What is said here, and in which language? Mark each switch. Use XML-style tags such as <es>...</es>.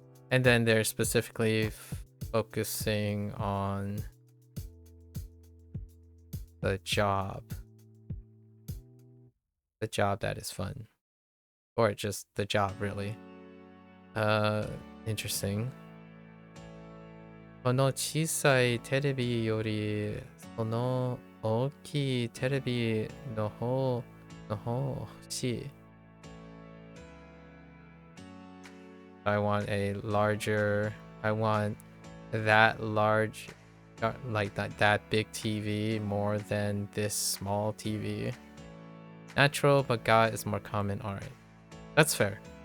<en>And then they're specifically focusing on the job that is fun, or just the job, really. Interesting.</en> <ja>この小さいテレビよりその大きいテレビの方欲しい。</ja> <en>I want that large, like that big TV more than this small TV. Natural, but ga is more common. Alright. That's fair.</en>